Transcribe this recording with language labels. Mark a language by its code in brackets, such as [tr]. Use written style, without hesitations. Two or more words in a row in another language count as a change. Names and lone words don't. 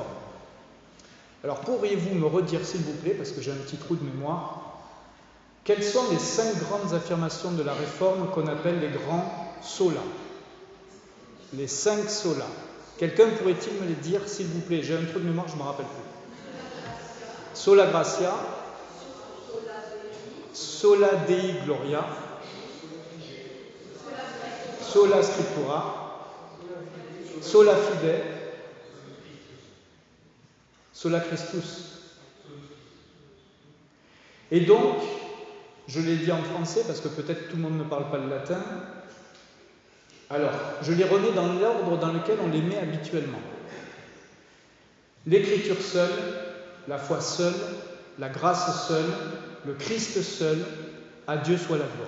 [fr] Alors pourriez-vous me redire, s'il vous plaît, parce que j'ai un petit trou de mémoire, quelles sont les 5 grandes affirmations de la Réforme qu'on appelle les grands solas? Les 5 solas. Quelqu'un pourrait-il me les dire, s'il vous plaît? J'ai un trou de mémoire, je ne me rappelle plus. [la] Sola gratia, sola Dei Gloria, sola Scriptura, sola Fide, sola Christus. [fr] Et donc, je l'ai dit en français parce que peut-être tout le monde ne parle pas le latin. Alors, je les remets dans l'ordre dans lequel on les met habituellement. L'écriture seule, la foi seule, la grâce seule, le Christ seul, à Dieu soit la gloire.